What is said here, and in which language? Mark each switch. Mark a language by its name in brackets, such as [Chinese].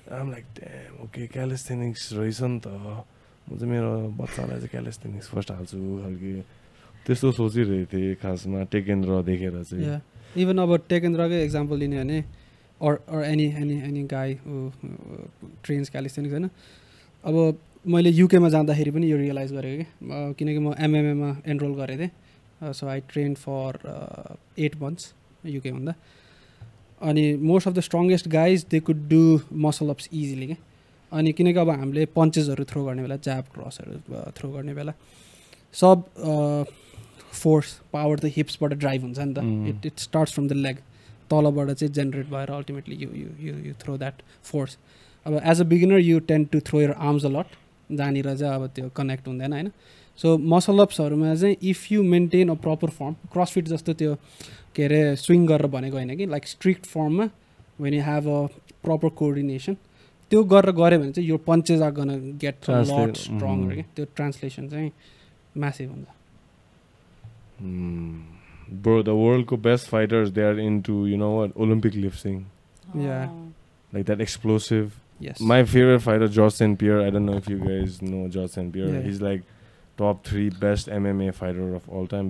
[English] I'm like, damn, okay, calisthenics [Nepali] रहेछ नि त. म चाहिँ मेरो बच्चालाई चाहिँ calisthenics first हाल्छु खालके त्यस्तो सोचिरहेको थिएँ खासमा टेकेन्द्र देखेर चाहिँ. [English] Yeah. [Nepali] Even अब टेकेन्द्रकै example लिने भने [English] or any guy who trains calisthenics [Nepali] हैन. अब मैले युके मा जाँदाखेरि पनि यो रियलाइज गरेको के किनकि म एमएमए मा एनरोल गरेको थिएँ. [English] so I train for 8 months [Nepali] UK भन्दा. [English] अनि most of the strongest guys they could do muscle ups easily के. [Nepali] अनि किनकि अब हामीले पन्चेसहरू थ्रो गर्ने बेला ज्याब क्रसहरू थ्रो गर्ने बेला सब फोर्स पावर त हिप्सबाट ड्राइभ हुन्छ नि त. [English] it starts from the leg [Nepali] तलबाट चाहिँ जेनेरेट भएर [English] Ultimately you throw that force. अब as a beginner you tend to throw your arms a lot [Nepali] जहाँनिर चाहिँ अब त्यो कनेक्ट हुँदैन होइन. सो मसल अप्सहरूमा चाहिँ [English] if you maintain a proper form [Nepali] CrossFit जस्तो त्यो के अरे स्विङ गरेर भनेको होइन कि लाइक स्ट्रिक्ट फर्ममा [English] when you have a proper coordination [Nepali] त्यो गरेर गऱ्यो भने चाहिँ यो [English] punches are gonna get lot stronger [Nepali] कि त्यो ट्रान्सलेसन चाहिँ म्यासिभ हुन्छ. [English] Bro, the world's best fighters, they are into, you know what, Olympic lifting. Yeah. Like that explosive. Yes. My favorite fighter, George St. Pierre. I don't know if you guys know George St. Pierre. Yeah. He's like top 3 best MMA fighter of all time.